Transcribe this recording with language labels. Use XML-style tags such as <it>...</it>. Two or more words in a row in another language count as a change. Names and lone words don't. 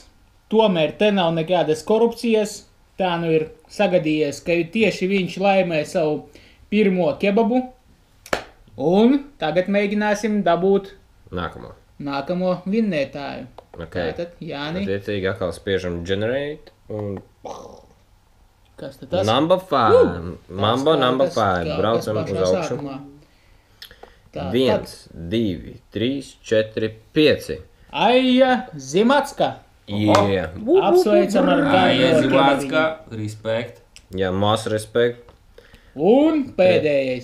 <lv>Tomēr te nav nekādas korupcijas. Tā nu ir sagadījies, ka tieši viņš laimē savu pirmo kebabu. Un tagad mēģināsim dabūt nākamo vinnētāju. Tātad, Jāni. Attiecīgi atkal spiežam generate un... Kas tad tas?</lv> <en>Number 5. Mambo number 5.</en> <lv>Braucam uz augšu. 1, 2, 3, 4, 5. Aija Zimacka. Apsveicam ar Aija Zimacka. Respekt. Jā,</lv> <en>most respekt.</en> <lv>Un pēdējais.</lv>